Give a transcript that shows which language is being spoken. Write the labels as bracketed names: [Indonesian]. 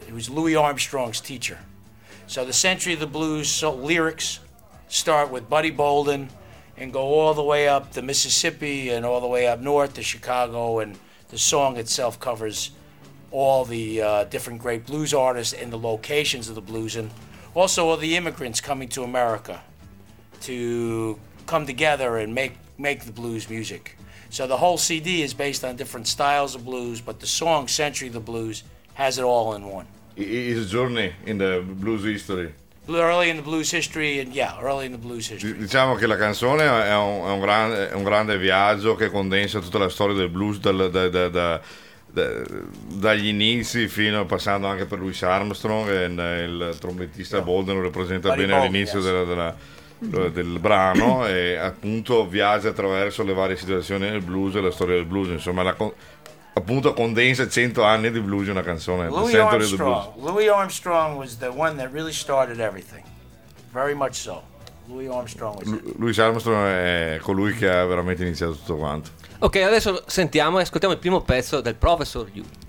[English] He was Louis Armstrong's teacher. So the Century of the Blues lyrics start with Buddy Bolden and go all the way up the Mississippi and all the way up north to Chicago, and the song itself covers all the different great blues artists and the locations of the blues, and also all the immigrants coming to America to come together and make the blues music. So the whole CD is based on different styles of blues, but the song Century of the Blues has it all in one. It's a journey in the blues history. Early in the blues history, and yeah, early in the blues history. [Italian] Diciamo che la canzone è un grande viaggio che condensa tutta la storia del blues dagli inizi fino a passando anche per Louis Armstrong, e il trombettista Bolden lo rappresenta Buddy bene Bolden, all'inizio, yes, del brano, e appunto viaggia attraverso le varie situazioni del blues e la storia del blues, insomma appunto condensa 100 anni di blues in una canzone. [English] Louis Armstrong was the one that really started everything, very much so. [Italian] Louis Armstrong è colui che ha veramente iniziato tutto quanto. Ok, adesso sentiamo e ascoltiamo il primo pezzo del Professor Yu.